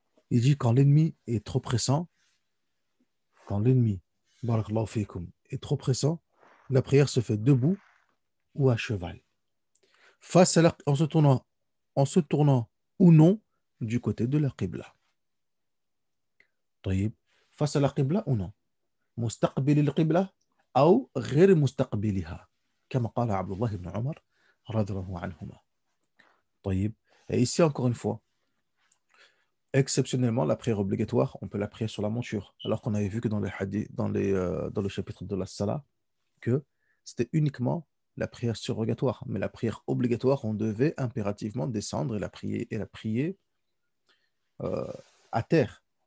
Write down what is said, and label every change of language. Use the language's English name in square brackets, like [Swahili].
[French] Il dit quand l'ennemi est trop pressant, quand l'ennemi, barakallahu fikum, est trop pressant, la prière se fait debout ou à cheval, en se tournant ou non du côté de la qibla. [Arabic] طيب [French] face à la qibla ou non, [Arabic] مستقبل القبلة أو غير مستقبلها كما قال عبد الله بن عمر رضي الله عنهما. [French] طيب, et ici encore une fois, exceptionnellement, la prière obligatoire, on peut la prier sur la monture, alors qu'on avait vu que dans les hadiths, dans le chapitre de la Salah, que c'était uniquement la prière surrogatoire, mais la prière obligatoire, on devait impérativement descendre et la prier euh, à terre.